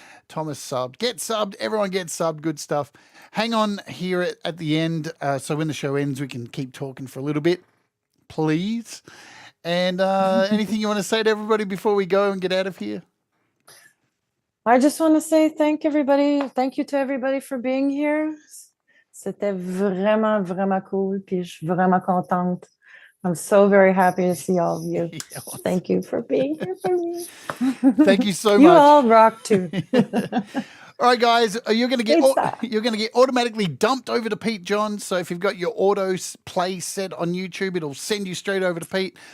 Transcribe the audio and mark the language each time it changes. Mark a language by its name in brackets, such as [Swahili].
[English] Thomas subbed. Get subbed. Everyone get subbed. Good stuff. Hang on here at the end. So when the show ends, we can keep talking for a little bit, please. And anything you want to say to everybody before we go and get out of here? I just want to say thank everybody. Thank you to everybody for being here. [French] C'était vraiment, vraiment cool. Puis je suis vraiment contente. [English] I'm so very happy to see all of you. Yeah. Thank you for being here for me. Thank you so You much. all rock too. All right, guys, you're going to Thanks, Starr. get automatically dumped over to Pete John. So if you've got your auto play set on YouTube, it'll send you straight over to Pete.